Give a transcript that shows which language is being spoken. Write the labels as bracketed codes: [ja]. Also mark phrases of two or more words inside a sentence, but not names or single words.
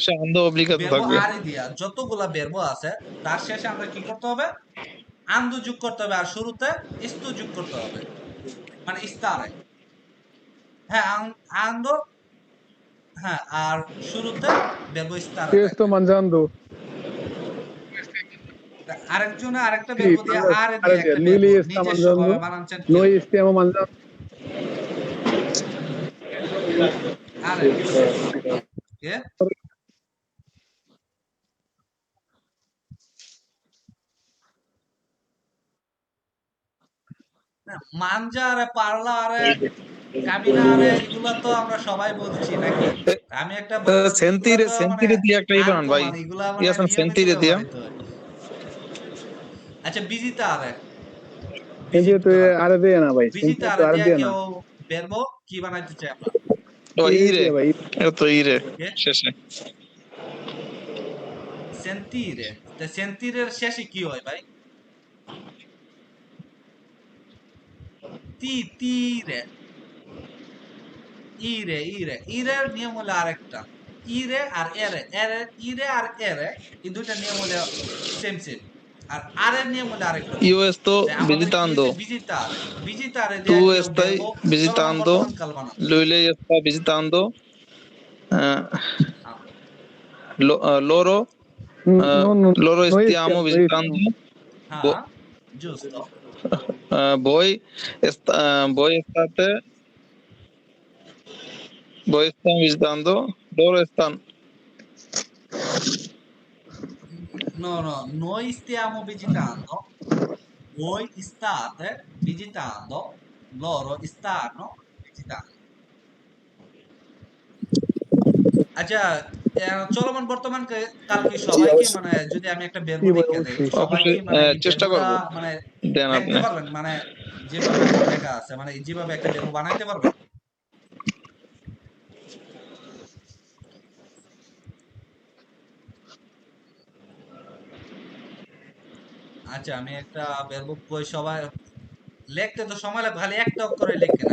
[bn] শেষে [it] ando obbligato [bn] বেরবো থাকবে। আরে দিয়া যতগুলা বেরবো আছে তার শেষে আমরা কি করতে হবে, আন্দো যোগ করতে হবে, আর শুরুতে ইস্তু যোগ করতে হবে, মানে ইস্তারে। হ্যাঁ আন্দো, হ্যাঁ আর শুরুতে বেরবো ইস্তারে [it] io sto [bn] থাকবে। [it] mangiando, [bn] আরেকজনে আরেকটা [it] sì, [bn] বেরবো দিয়ে আরে দিয়ে একটা [it] lui [bn] বেরবো [it] sta [bn] নিজস্ব [it] mangiando, [bn] ভাবে বানাচ্ছেন কেউ? [it] noi stiamo mangiando, [bn] আরে কে [it] mangiare parlare camminare [bn] এগুলা তো আমরা সবাই বলছি নাকি? আমি একটা এগুলা সেন্তিরে তো মানে সেন্তিরে দিয়ে একটা বানান ভাই, আনকমন, এগুলা মানে ইয়াসান নিয়মিত সেন্তিরে দিয়া। ব্যবহৃত হয়। আচ্ছা বিজিতা আরে [it] senti tu [bn] বিজিতা [it] Ardeana, vai, [bn] বিজিতা [it] senti tu [bn] আরে দিয়া [it] Ardeana, [bn] কেউ বেরবো কি বানাইতে চাই আমরা? ও ইরে, [it] vai, [bn] এটা তো ইরে কে শেষে। সেন্তিরে, তে সেন্তিরের শেষে কি হয় ভাই? তিরে ইরে ইরে ইরের নিয়ম হলো আরেকটা, ইরে আর এরে এরে ইরে আর এরে এই দুইটা নিয়ম হলো সেম সেম, আর আরের নিয়ম হলো আরেকটা রকম। [it] Io sto [bn] তাই আমাদের কি [it] visitando, [bn] হয়েছে, ভিজিটারে, ভিজিটারে [it] tu [bn] দিয়ে কেউ [it] stai [bn] বেরবো চলমান [it] visitando, [bn] বর্তমান কাল বানাবো। [it] lei sta visitando, eh, [bn] হ্যাঁ [it] loro, loro noi stiamo stiamo, visitando, [bn] হ্যাঁ [it] vo- giusto, voi state, voi stanno visitando, loro stanno, No, no, noi stiamo visitando, voi state visitando, loro stanno visitando। [bn] আচ্ছা, চলমান বর্তমান কাল কি জি সবাইকে অবশ্যই। মানে যদি আমি একটা বেরবো জি ভাই, লিখে দেই, অবশ্যই। সবাই কি অবশ্যই মানে এই চেষ্টা বেরবোটা করব। মানে দেন দেখতে আপনি। পারবেন? মানে যেভাবে লেখা আছে মানে যেভাবে একটা বেরবো বানাইতে পারবেন? আচ্ছা, আমি একটা বেরবো কই সবাই লিখতে তো সময় লাগবে, খালি একটা অক্ষরে লিখেন।